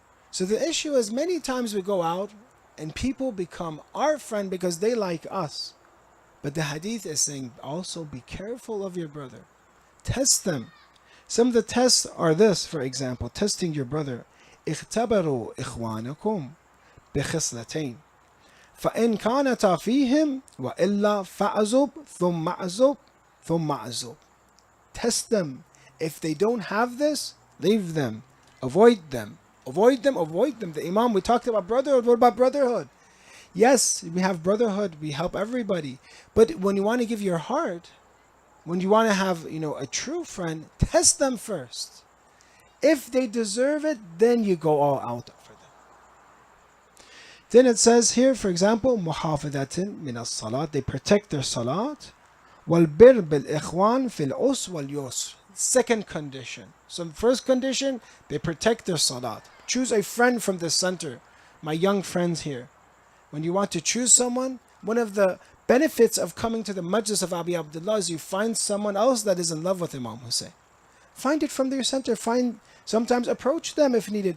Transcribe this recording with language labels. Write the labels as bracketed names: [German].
[English] So the issue is many times we go out and people become our friend because they like us. But the hadith is saying also be careful of your brother. Test them. Some of the tests are this, for example, testing your brother. [Arabic] اختبروا إخوانكم بخصلتين فإن كانتا فيهم وإلا فأعزب ثم أعزب ثم أعزب. [English] Test them. If they don't have this, leave them. Avoid them. Avoid them, avoid them. The Imam, we talked about brotherhood. What about brotherhood? Yes, we have brotherhood. We help everybody. But when you want to give your heart, when you want to have, a true friend, test them first. If they deserve it, then you go all out for them. Then it says here, for example, [Arabic] محافظة من الصلاة. [English] They protect their salat. [Arabic] والبر بالإخوان في العسر واليسر. [English] Second condition. So first condition, they protect their salat. Choose a friend from the center. My young friends here. When you want to choose someone, one of the benefits of coming to the majlis of Abi Abdullah is you find someone else that is in love with Imam Hussain. Find it from their center. Sometimes approach them if needed.